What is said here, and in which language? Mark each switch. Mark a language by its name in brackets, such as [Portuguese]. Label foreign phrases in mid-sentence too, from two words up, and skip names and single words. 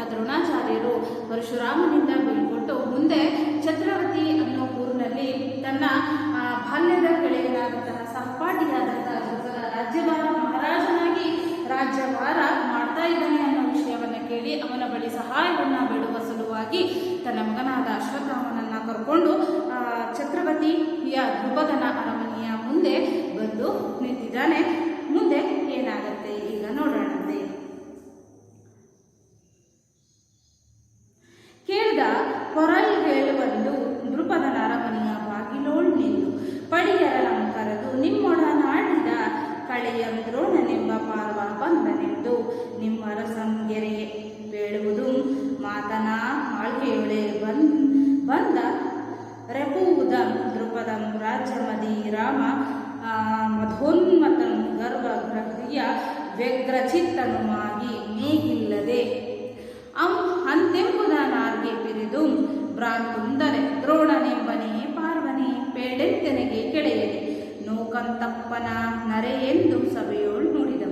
[Kannada] ದ್ರೋಣಾಚಾರ್ಯರು ಪರಶುರಾಮನಿಂದ ಬೀಳ್ಕೊಟ್ಟು ಮುಂದೆ ಛತ್ರವತಿ ಅನ್ನೋ ಊರಿನಲ್ಲಿ ತನ್ನ ಬಾಲ್ಯದ ಗೆಳೆಯನಾದಂತಹ ಸಹಪಾಠಿಯಾದಂತಹ ರಾಜ್ಯಭಾರ ಮಹಾರಾಜನಾಗಿ ರಾಜ್ಯಭಾರ ಮಾಡ್ತಾ ಇದ್ದಾನೆ ಅನ್ನೋ ವಿಷಯವನ್ನ ಕೇಳಿ ಅವನ ಬಳಿ ಸಹಾಯವನ್ನ ಬೇಡುವ ಸಲುವಾಗಿ ತನ್ನ ಮಗನಾದ ಅಶ್ವತ್ಥಾಮನನ್ನ ಕರ್ಕೊಂಡು ಛತ್ರವತಿಯ ದ್ರುಪದನ ಅರಮನೆಯ ಮುಂದೆ ಬಂದು ನಿಂತಿದ್ದಾನೆ. ಮುಂದೆ ಏನಾಗತ್ತೆ ಈಗ ನೋಡೋಣಂತೆ. ಕೇಳಿದ ಕೊರಲ್ಗಳು ಬಂದು ದ್ರುಪದನ ಅರಮನೆಯ ಬಾಗಿಲೋಳ್ ನಿಂದು ಪಡಿಯರಂ ಕರೆದು ನಿಮ್ಮೊಡನಾಡಿದ ಕಳೆಯಂ ದ್ರೋಣನೆಂಬ ಪಾರ್ವ ಬಂದನೆಂದು ನಿಮ್ಮರ ಸಂಗೆರೆ ಬೇಡುವುದು ಮಾತನ ಆಳ್ಗೆಯೊಳೆ ಬಂದ ರೆಪುವುದಂ ದ್ರುಪದಂ ರಾಜ್ಯಮದಿ ರಾಮ ಮಧೋನ್ಮತಂ ಗರ್ವಗ್ರಹ್ಯ ವ್ಯಗ್ರಚಿತ್ತನುಮಾಗಿ ಮೇಗಿಲ್ಲದೆ ಅಂತೆಂಬುದನಾರ್ಗೆ ಪಿರಿದು ಭ್ರಾಂತುಂದರೆ ದ್ರೋಣನೆಂಬನೇ ಪಾರ್ವನೆ ಪೇಡೆಂತೆನೆಗೆ ಕೆಳೆಯದೆ ನೋಕಂತಪ್ಪನ ನರೆ ಎಂದು ಸಭೆಯೋಳು ನುಡಿದಂ.